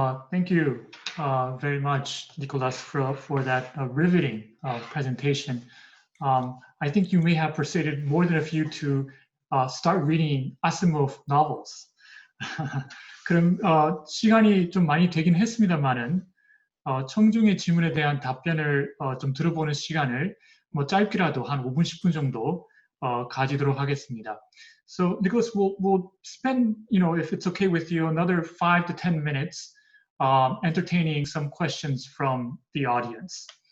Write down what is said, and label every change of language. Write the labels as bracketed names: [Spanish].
[English] Thank you very much, Nicolas, for that riveting presentation. I think you may have persuaded more than a few to start reading Asimov novels. [Korean] 그럼 시간이 좀 많이 되긴 했습니다만은 청중의 질문에 대한 답변을 좀 들어보는 시간을 뭐 짧게라도 한 5분, 10분 정도 가지도록 하겠습니다. [English] So Nicolas, we'll spend, if it's okay with you, another 5 to 10 minutes entertaining some questions from the audience.